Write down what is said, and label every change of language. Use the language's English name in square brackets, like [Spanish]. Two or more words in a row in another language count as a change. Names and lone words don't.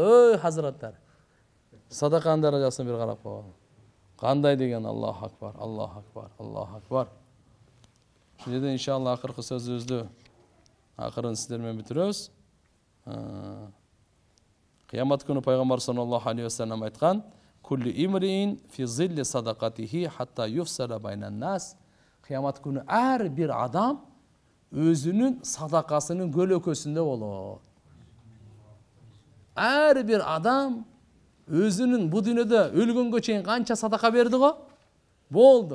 [Kyrgyz] Ой, хазраттар. Садаканын даражасын бир карап коелу. Кандай деген [Arabic] الله أكبر، الله أكبر، الله أكبر. [Kyrgyz] Ушул жерде иншалла акыркы сөзүбүздү акырын сиздер менен бүтүрөбүз. Кыямат күнү пайгамбар [Arabic] صلى الله عليه وسلم айткан: "كل امرئ في ظل صدقته حتى يفصل بين الناس." [Kyrgyz] Кыямат күнү ар бир адам өзүнүн садакасынын көлөкөсүндө болот. Ар бир адам өзүнүн бу дүйнөдө өлгөнгө чейин канча садака берди го? Болду.